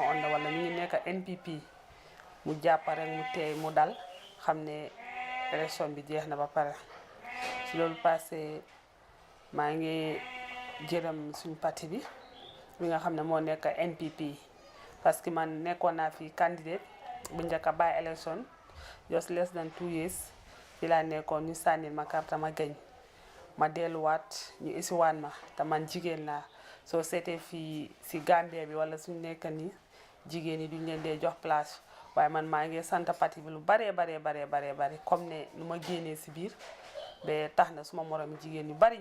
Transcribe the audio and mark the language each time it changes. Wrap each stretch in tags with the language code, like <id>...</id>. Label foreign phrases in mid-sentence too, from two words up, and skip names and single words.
<wo>onda wala ñu ngi nekk NPP mu jàpp rek mu teey mu dal xam ne élection bi jeex na ba pare si loolu passé maa ngi jërëm suñ parti bi nga xam ne moo nekk NPP</wo> <fr>parce que</fr> <wo>man nekkoon naa fi candidate bu njëkk a bàyyi élection</wo> <en>just less than 2 years</en> <wo>fi laa nekkoon ñu sànnil ma carte ma gañ ma delluwaat ñu isiwaan ma te man jigéen laa soo seetee fii si Gambie bi wala suñ nekk nii jigéen yi duñ leen dee jox place waaye man maa ngi sant parti bi lu baree comme ne nu ma génnee si biir ba tax na suma moromi jigéen yu bari</wo>